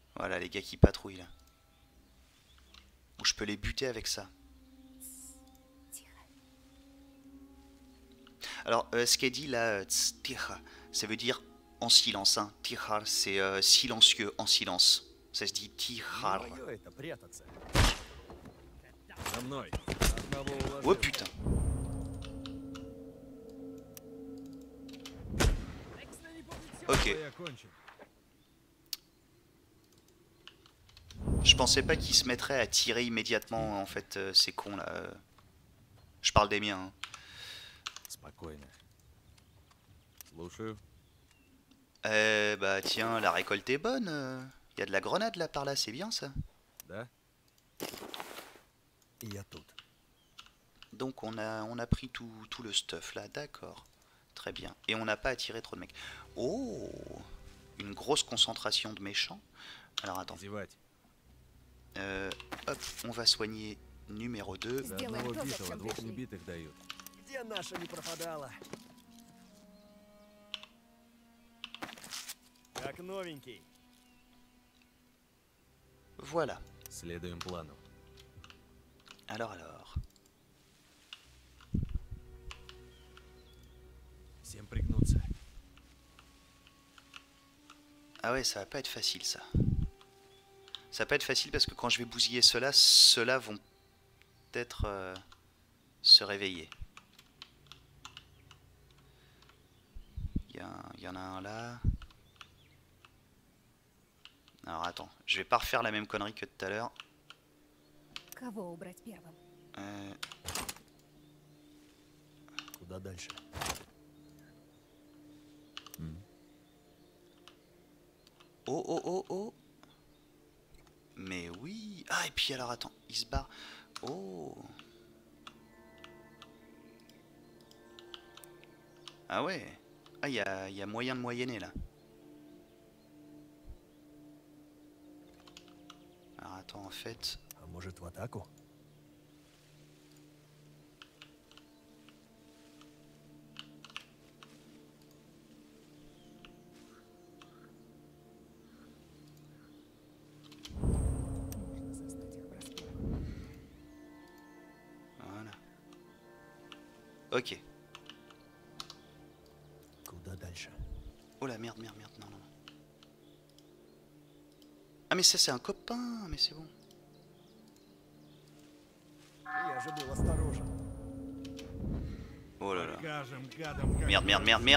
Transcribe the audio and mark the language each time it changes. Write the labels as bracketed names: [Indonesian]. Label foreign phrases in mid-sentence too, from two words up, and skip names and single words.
[French] Voilà les gars qui patrouillent là. Ou je peux les buter avec ça. Alors ce qu'elle dit là, tira, ça veut dire en silence. Hein. Tihar c'est silencieux, en silence. Ça se dit tihar. [Russian] Моё это прятаться. За мной. Одного Oh уложил. [French] putain. Ok. [Russian] Я кончен. [French] Je pensais pas qu'ils se mettraient à tirer immédiatement en fait ces cons là. Je parle des miens. Hein. [Russian] Спокойно. Слушаю. [French] Bah tiens, la récolte est bonne. Y a de la grenade là par là, c'est bien ça. [Russian] Да? Я тут. [French] Donc on a pris tout le stuff là, d'accord. Très bien. Et on n'a pas attiré trop de mecs. Oh, une grosse concentration de méchants. Alors attends. [Russian] Зевать. [French] Hop, on va soigner numéro 2. [Russian] За одного битого двух убитых дают. Где наша не пропадала? Как новенький. [French] Voilà. [Russian] Следуем плану. [French] Alors. [Russian] Всем пригнуться. [French] Ah ouais, ça va pas être facile ça. Ça va pas être facile parce que quand je vais bousiller ceux-là vont peut-être se réveiller. Il y en a un là. Alors attends, je vais pas refaire la même connerie que tout à l'heure. [Russian] Кого убрать первым? Куда дальше? Oh. [French] Mais oui. Ah, et puis alors attends, il se barre. Oh. Ah ouais. Ah, il y a moyen de moyenner là. Alors attends, en fait... [Russian] А может, в атаку? Нужно застать их врасплох. [French] Voilà. Ok. [Russian] Куда дальше? [French] Oh la merde, non. Ah mais ça c'est un copain, mais c'est bon. [Russian] Я же был осторожен. [French] Oh là là. [Russian] Покажем гадам, как [French] Merde.